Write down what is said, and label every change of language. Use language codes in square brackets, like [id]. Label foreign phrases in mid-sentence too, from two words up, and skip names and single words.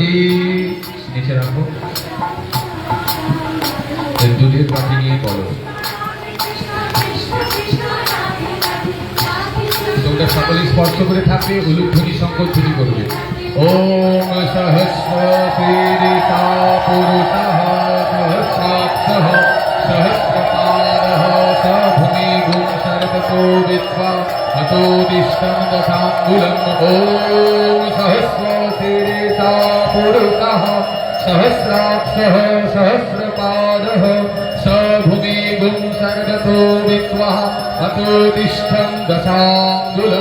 [bn] নিচে রাখো। দুধের বাটি নিয়ে বলো, তোমরা সকলে স্পর্শ করে থাকবে, উলুধ্বনি সংকল্পনি করবে। [sa] ওম সহস্র শীর্ষা পুরুষঃ সহস্রাক্ষঃ সহস্রপাদঃ স ভূমিগুং সর্বতো বিদ্বা অতোদিষ্টং দশাঙ্গুলম। ওম সহস্র শীর্ষা পুরুষঃ সহস্রাক্ষঃ সহস্রপাদঃ স ভূমিগুং সর্বতো বিদ্বা অতোদিষ্টং দশাঙ্গুলম।